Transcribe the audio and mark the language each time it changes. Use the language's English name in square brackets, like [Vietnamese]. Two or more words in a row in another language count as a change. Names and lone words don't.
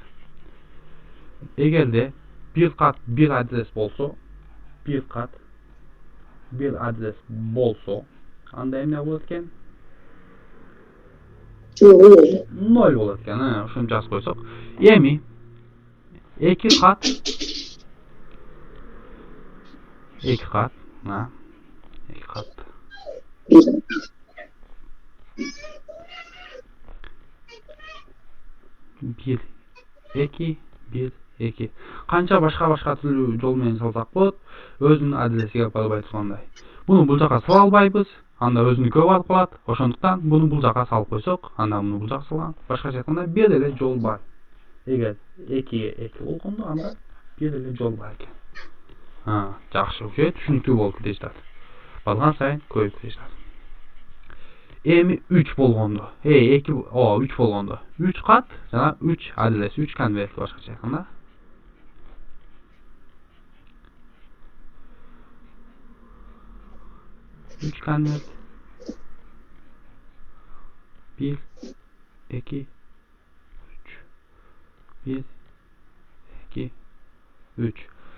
[Kyrgyz] Эгерде bir кат bir адрес болсо, анда эмне болот экен? 0 болот экен. Ошону жазып койсок. Эми 2 кат, на 2 кат. Бир, эки. Канча башка түрлүү жол менен салсак болот? Өзүнүн адресине барбай тургандай. Буну бул жака сала албайбыз. Анда өзүнүккө барып калат. Ошондуктан буну бул жака салып койсок, анда буну бул жака салган. Башкача айтканда бир эле жол бар. Эгер 2-ге 2 болгондо анда бир эле жол бар экен. Жакшы, түшүнүктүү болду дейсиздер. Барган сайын көбөйүп кетет. Эми 3 болгондо, 3 болгондо 3 кат жана 3 адрес, 3 конверт башкача айтканда. Үч конверт. 1, 2, 3. 1, 2, 3.